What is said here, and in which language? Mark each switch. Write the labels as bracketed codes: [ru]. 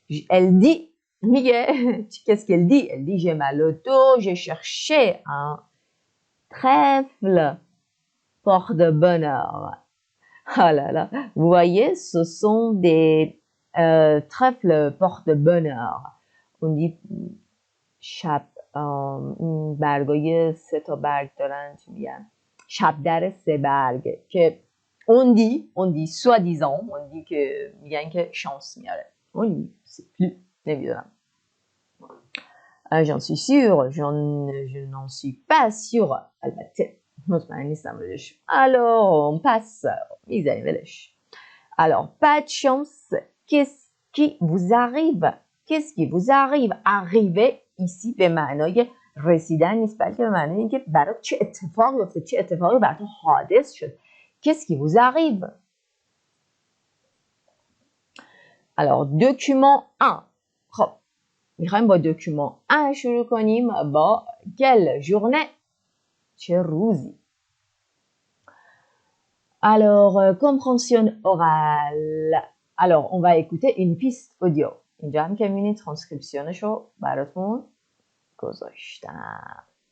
[fr] Elle dit, Miguel, qu'est-ce qu'elle dit? Elle dit, j'ai mal au dos, j'ai cherché un trèfle porte-bonheur. Oh là là, vous voyez, ce sont des trèfles porte-bonheur. On dit [fa] شب برگای 3 تا برگ دارن، چی میگن؟ شب در 3 برگ که [fr] on dit soi-disant on dit [fa] که میگن که شانس میاره. [fr] on dit c'est plus نمیدونم. J'en suis sûre, je n'en suis pas sûre. [fa] البته مطمئن نیستم بهش. [fr] Alors on passe. [fa] میذاریم ولش. [fr] Alors pas de chance. Qu'est-ce qui vous arrive? Qu'est-ce qui vous arrive? [fa] Arriver ici به معنای رسیدن نیست، بلکه به معنای اینکه برات چه اتفاقی افتاد، چه اتفاقی برات حادث شد. [fr] Qu'est-ce qui vous arrive? Alors document 1. [fa] خب میخوایم با document 1 شروع کنیم. [fr] با quelle journée؟ [fa] چه روزی؟ [fr] Alors compréhension orale. Alors on va écouter une piste audio. [fa] اینجا هم که میبینید ترانسکریپسیونشو براتون گذاشتم.